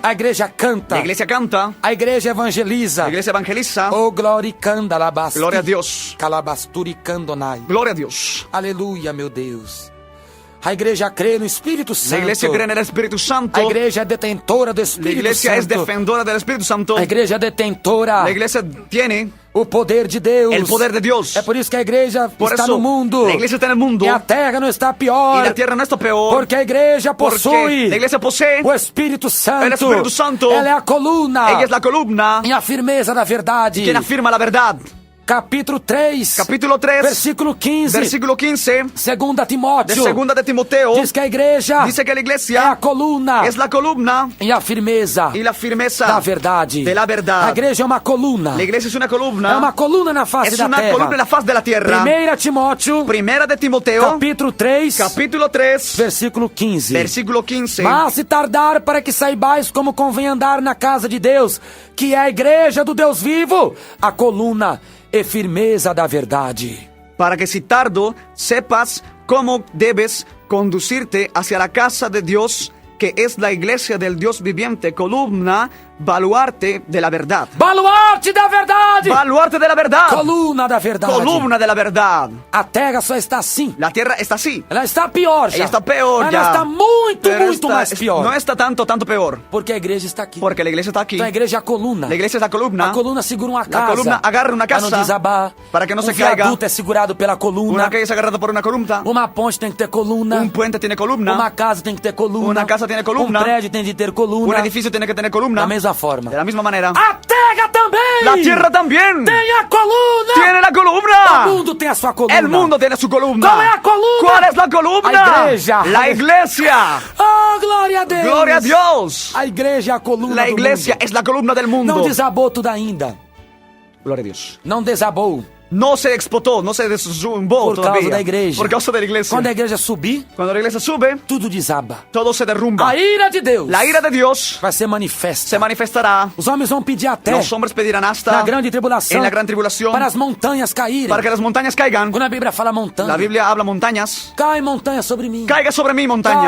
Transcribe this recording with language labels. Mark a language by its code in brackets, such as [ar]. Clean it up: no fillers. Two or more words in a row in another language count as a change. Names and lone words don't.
[pt] A igreja canta. [es] La iglesia canta. [pt] A igreja evangeliza. [es] La iglesia evangeliza. Oh, gloricanda labasti. Gloria a Dios. Calabasturi candonai. Gloria a Dios. [pt] Aleluia, meu Deus. A igreja crê no Espírito [es] La [pt] Santo. [es] iglesia cree en el Espíritu Santo. [pt] A igreja é detentora do [es] La [pt] Espírito [es] iglesia es [pt] Santo. [es] defensora del Espíritu Santo. [pt] A igreja é detentora. [es] La iglesia tiene [pt] O poder de Deus. [es] el poder de Dios. [pt] É por isso que a igreja [es] Por [pt] está [es] eso, [pt] no mundo. [es] la iglesia está en el mundo. [pt] E a terra não está pior. [es] Y la tierra no está peor. [pt] Porque a igreja [es] Porque [pt] possui [es] la iglesia posee [pt] o Espírito Santo. [es] el Espíritu Santo. [pt] Ela é a coluna. [es] Ella es la columna [pt] E a firmeza da verdade. [es] quien afirma la verdad. [pt] Capítulo 3. [es] Capítulo 3, [pt] Versículo 15. [es] versículo 15 [pt] Segunda [es] de [pt] Timóteo. [es] segunda de Timoteo. [pt] Diz que a igreja [es] Dice que la [pt] é a [es] iglesia [pt] coluna [es] es la columna [pt] e a firmeza [es] y la firmeza [pt] da verdade. [es] de la [pt] A [es] verdad. [pt] igreja é uma coluna. [es] La iglesia es una columna. [pt] É uma coluna na face [es] Es [pt] da [es] una [pt] terra. [es] columna en la faz de la tierra. [pt] Primeira Timóteo, [es] Primera de Timoteo, [pt] capítulo 3, [es] capítulo 3, [pt] versículo 15. [es] versículo 15. [pt] Mas se tardar para que saibais como convém andar na casa de Deus, que é a igreja do Deus vivo, a coluna e firmeza da verdade. [es] Para que si tardo sepas cómo debes conducirte hacia la casa de Dios, que es la iglesia del Dios viviente, columna, baluarte de la verdad. [pt] Baluarte da verdade! [es] Baluarte de la verdad. [pt] Coluna da verdade. [es] Columna de la verdad. [pt] A terra só está assim. [es] La tierra está así. [pt] Ela está pior já. [es] Ella está peor [pt] Ela [es] ya. [pt] está muito, [es] Pero [pt] muito [es] está- [pt] mais pior. [es] No está tanto peor. [pt] Porque a igreja está aqui. [es] Porque la iglesia está aquí. [pt] Então a igreja é a coluna. [es] La iglesia es la columna. [pt] A coluna segura uma casa. coluna agarra uma casa Para não desabar. para que não se viaduto [es] caiga. [pt] é segurado pela coluna. [es] Una calle es agarrada por una columna. [pt] Uma ponte tem que ter coluna. [es] Un puente tiene columna. [pt] Uma casa tem que ter coluna. Uma casa tem coluna. Um prédio tem de ter coluna. [es] Un edificio tiene que tener columna. [pt] Da mesma forma. [es] De la misma manera. [pt] A terra também! [es] La tierra también [pt] Tem a coluna! [es] tiene la columna. [pt] O mundo tem a sua coluna. [es] El mundo tiene su columna. ¿Cuál es la columna? ¿Cuál es la columna? La iglesia. La iglesia. [pt] Oh, glória a Deus! [es] Gloria a Dios. [pt] A igreja é a coluna [es] La [pt] do [es] iglesia [pt] mundo. [es] es la columna del mundo. [pt] Não desabou tudo ainda. [es] Gloria a Dios. [pt] Não desabou. [es] No se explotó, no se deszumbó [pt] Por [es] todavía. [pt] causa da igreja. [es] Por causa de la iglesia. [pt] Quando a igreja subir, [es] Cuando la iglesia sube, [pt] tudo desaba. [es] todo se derrumba. [pt] A ira de Deus [es] La ira de Dios [pt] vai ser manifesta. [es] se manifestará. [pt] Os homens vão pedir até [es] Los hombres pedirán hasta [pt] na grande tribulação [es] en la gran tribulación [pt] para as montanhas caírem. [es] para que las montañas caigan. [pt] Quando a Bíblia fala montanha, [es] La Biblia habla montañas. [pt] cai montanha sobre mim. [es] Caiga sobre mí, montaña.